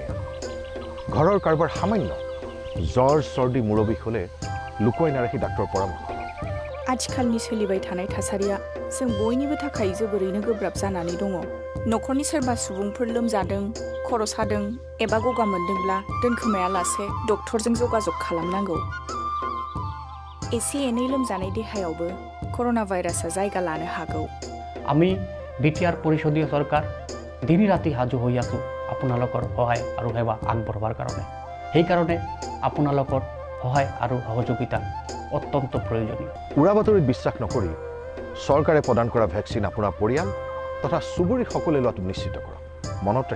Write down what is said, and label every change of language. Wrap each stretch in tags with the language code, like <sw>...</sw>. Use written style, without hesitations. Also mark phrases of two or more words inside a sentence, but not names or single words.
<as>ঘৰৰ কাৰোবাৰ সামান্য জ্বৰ চৰ্দি মূৰৰ বিষ হ'লে লুকুৱাই নাৰাখি ডাক্তৰৰ পৰামৰ্শ।</as> <brx>आथिखालनि सोलिबाय थानाय थासारिया जों बयनिबो थाखाय जोबोरैनो गोब्राब जानानै दङ। न'खरनि सोरबा सुबुंफोर लोमजादों, खर' सादों एबा गगा मोनदोंब्ला दोनखोमायालासे डक्टरजों जगाजग खालामनांगौ। एसे एनै लोमजानाय देहायावबो</brx> <en>corona virus</en> <brx>जायगा लानो हागौ।</brx> <as>আমি বিটিআৰ পৰিষদীয় চৰকাৰ দিন ৰাতি সাজু হৈ আছোঁ আপোনালোকৰ সহায় আৰু সেৱা আগবঢ়োৱাৰ কাৰণে। সেইকাৰণে আপোনালোকৰ সহায় আৰু সহযোগিতা অত্যন্ত প্ৰয়োজনীয়। উৰা বাতৰিত বিশ্বাস নকৰি চৰকাৰে প্ৰদান কৰা ভেকচিন আপোনাৰ পৰিয়াল তথা চুবুৰীৰ সকলোৱে লোৱাটো নিশ্চিত কৰক।</as>